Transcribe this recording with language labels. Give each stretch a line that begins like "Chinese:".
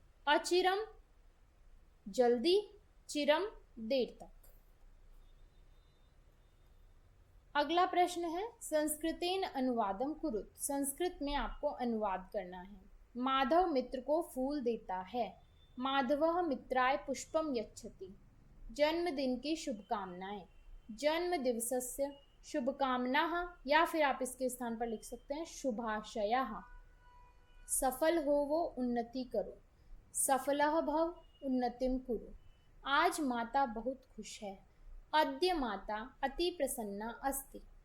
Hindi: अचिरम, जल्दी, चिरम, देर तक। अगला प्रश्न है,
Sanskrit: संस्कृतेन अनुवादम कुरुत।
Hindi: संस्कृत में आपको अनुवाद करना है। माधव मित्र को फूल देता है।
Sanskrit: माधवः मित्राय पुष्पम यच्छति।
Hindi: जन्मदिन की शुभकामनाएं।
Sanskrit: जन्म दिवसस्य शुभकामनाः,
Hindi: या फिर आप इसके स्थान पर लिख सकते हैं शुभाशयाः। सफल हो वो, उन्नति करो।
Sanskrit: सफलः भव, उन्नतिम कुरु।
Hindi: आज माता बहुत खुश है।
Sanskrit: अद्य माता अति प्रसन्ना अस्ति।